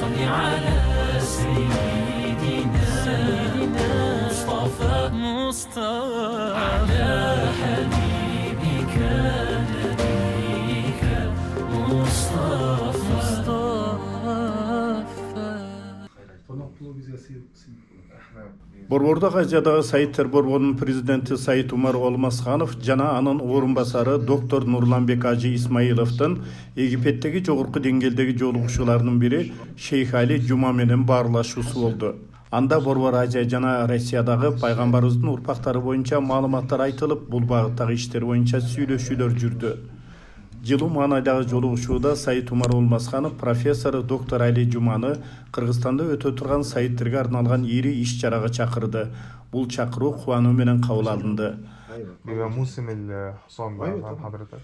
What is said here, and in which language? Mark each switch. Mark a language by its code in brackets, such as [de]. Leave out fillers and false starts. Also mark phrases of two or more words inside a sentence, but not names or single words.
[ar] على سيدنا مصطفى على حبيبك نبيك مصطفى. [ky] Борбордок Азиядагы Сайыттар борборунун президенти Сайыт Умар Олмасханов жана анын орун басары доктор Нурланбек Ажы Исмаиловдун Египеттеги жогорку деңгээлдеги жолугушууларынын бири Шейх Али Жума менен баарлашуусу болду. Анда Борбор Азия жана Россиядагы пайгамбарыбыздын урпактары боюнча маалыматтар айтылып, бул багыттагы иштер боюнча сүйлөшүүлөр жүрдү. Жылуу маанайдагы жолугушууда Сайыт Умар Олмасханов профессор доктор Али Жуманы Кыргызстанда өтө турган Сайыттарга арналган ири иш-чарага чакырды. Бул чакыруу кубануу менен кабыл алынды. [ar] بيبقى موسم الحصان بقى فاهم حضرتك؟